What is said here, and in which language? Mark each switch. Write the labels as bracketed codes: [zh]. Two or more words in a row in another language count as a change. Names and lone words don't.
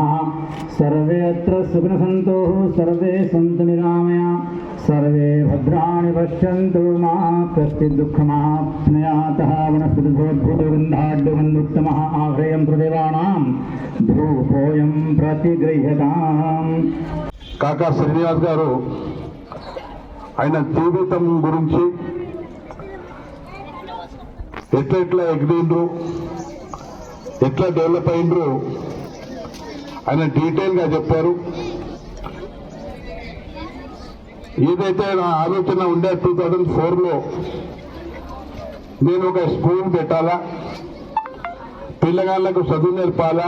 [sa] सर्वे अत्र सुखिनः सर्वे सन्तु निरामया, सर्वे भद्राणि पश्यन्तु मा कश्चित् दुःखमाप्नुयात्। वनस्पतिभूतगन्धाढ्यगन्धुत्तमः आह्रेयं प्रदेवानां धूपोऽयं प्रतिगृह्यताम्। [te] కాకా శ్రీనివాస్ గారు ఆయన జీవితం గురించి ఎట్లా ఎగిరిండ్రు, ఎట్లా డెవలప్ అయిండ్రు ఆయన డీటెయిల్గా చెప్పారు. ఏదైతే నా ఆలోచన ఉండే 2004లో నేను ఒక స్కూల్ పెట్టాలా, పిల్లగాళ్లకు చదువు నేర్పాలా.